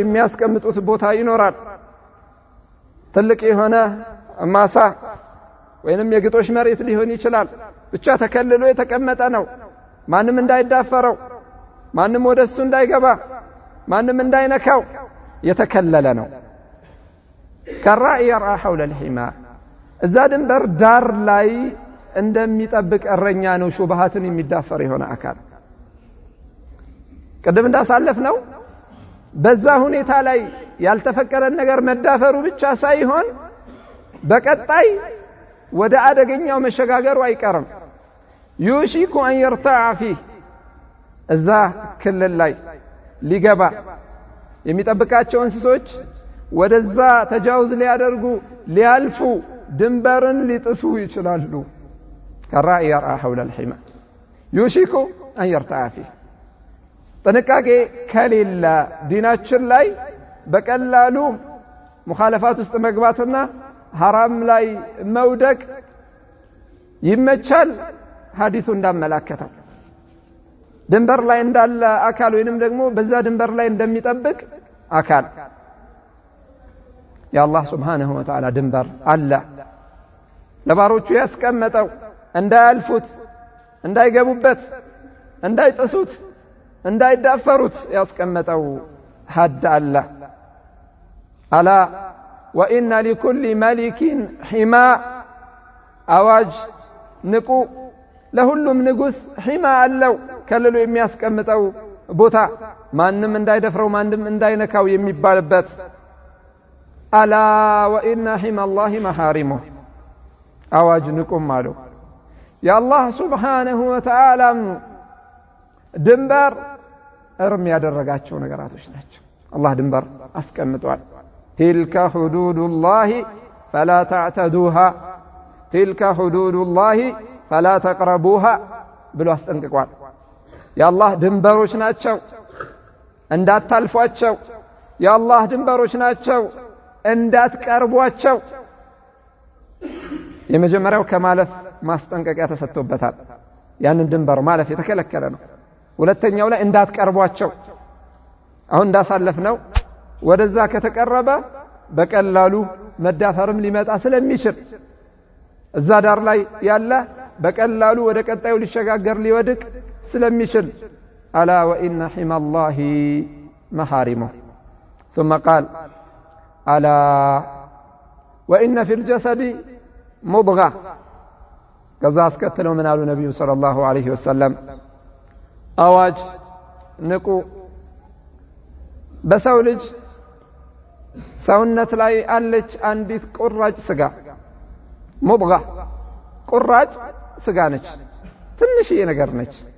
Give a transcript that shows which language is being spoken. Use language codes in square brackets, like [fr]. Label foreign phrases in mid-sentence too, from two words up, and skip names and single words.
[am] የሚያስቀምጡት ቦታ ይኖራል። ትልቅ የሆነ ማሳ ወይንም የግጦሽ መሬት ሊሆን ይችላል ብቻ ተከልሎ የተቀመጠ ነው ማንም እንዳይዳፈረው ማንም ወደሱ እንዳይገባ ማንም እንዳይነካው የተከለለ ነው [ar] كالراعي يرعى حول الحمى [am] እዛ ድንበር ዳር ላይ እንደሚጠብቅ እረኛ ነው ሹብሃትን የሚዳፈር የሆነ አካል ቀደም እንዳሳለፍ ነው በዛ ሁኔታ ላይ ያልተፈቀረ ነገር መዳፈሩ ብቻ ሳይሆን በቀጣይ ወደ አደገኛው መሸጋገሩ አይቀርም [ar] يوشك أن يرتع فيه [am] እዛ ክልል ላይ ሊገባ የሚጠብቃቸው እንስሶች ወደዛ ተጃውዝ ሊያደርጉ ሊያልፉ ድንበርን ሊጥሱ ይችላሉ [ar] كالراعي يرعى حول الحمى يوشك أن يرتع فيه [am] ጥንቃቄ ከሌለ ዲናችን ላይ በቀላሉ ሙኻለፋት ውስጥ መግባትና ሐራም ላይ መውደቅ ይመቻል ሐዲሱ እንዳመላከተው ድንበር ላይ እንዳለ አካል ወይንም ደግሞ በዛ ድንበር ላይ እንደሚጠብቅ አካል የአላህ [ar] سبحانه وتعالى [am] ድንበር አለ ለባሮቹ ያስቀመጠው እንዳያልፉት እንዳይገቡበት እንዳይጥሱት እንዳይዳፈሩት ያስቀመጠው ሐድ አለ [ar] ألا وإن لكل ملك حمى [am] አዋጅ ንቁ ለሁሉም ንጉስ ሒማ አለው ከለሉ የሚያስቀምጠው ቦታ ማንንም እንዳይደፍረው ማንንም እንዳይነካው የሚባልበት [ar] ألا وإن حمى الله محارمه [am] አዋጅ ንቁም አለው የአላህ [ar] سبحانه و [am] Ta'ala ድንበር እርም ያደረጋቸው ነገራቶች ናቸው አላህ ድንበር አስቀምጧል [ar] تلك حدود الله فلا تعتدوها تلك حدود الله فلا تقربوها [am] ብሎ አስጠንቅቋል የአላህ ድንበሮች ናቸው እንዳታልፏቸው የአላህ ድንበሮች ናቸው እንዳትቀርቧቸው የመጀመሪያው ከማለፍ ማስጠንቀቂያ ተሰጥቶበታል ያንን ድንበር ማለፍ የተከለከለ ነው ሁለተኛው ላይ እንዳትቀርቧቸው አሁን እንዳሳለፍነው ወደዛ ከተቀረበ በቀላሉ መዳፈርም ሊመጣ ስለሚችል እዛ ዳር ላይ ያለ በቀላሉ ወደ ቀጣዩ ሊሸጋገር ሊወድቅ ስለሚችል [ar] ألا وإن حمى الله محارمه ثم قال ألا وإن في الجسد مضغة [am] ከዛ አስከተለው ምን አሉ ነብዩ [ar] صلى الله عليه وسلم [am] አዋጅ ንቁ በሰው ልጅ ሰውነት ላይ አለች አንዲት ቁራጭ ስጋ ሙድጋ ቁራጭ ስጋ ነች ትንሽዬ ነገር ነች